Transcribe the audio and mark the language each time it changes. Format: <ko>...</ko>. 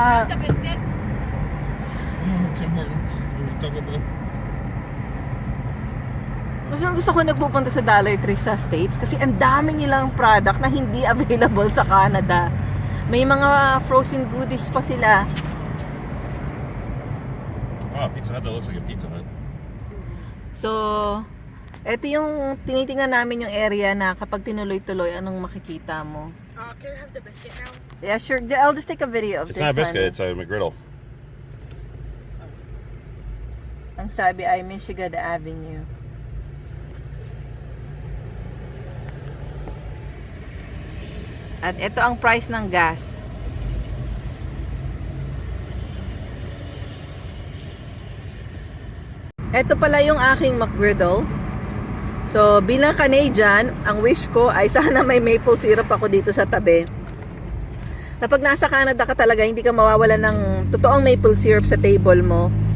<en>The biscuit. Tim Hortons. Taco Bell.</en> <tl>Gusto ko nagpupunta sa Dollar Tree sa States kasi ang daming nilang product na hindi available sa Canada. May mga frozen goodies pa sila.</tl> <en>Wow, Pizza Hut. That looks like a Pizza Hut.</en> <tl>So, eto yung tinitingnan namin yung area na kapag tinuloy-tuloy, anong makikita mo.</tl> <en>Can I have the biscuit now? Yeah, sure. I'll just take a video of It's this not a biscuit. one. It's a McGriddle.</en> <tl>Ang sabi ay Michigan Avenue. At ito ang price ng gas. Ito pala yung aking McGriddle. So, bilang Canadian, ang wish ko ay sana may maple syrup ako dito sa tabi. Kapag nasa Canada ka talaga, hindi ka mawawala ng totoong maple syrup sa table mo.</tl>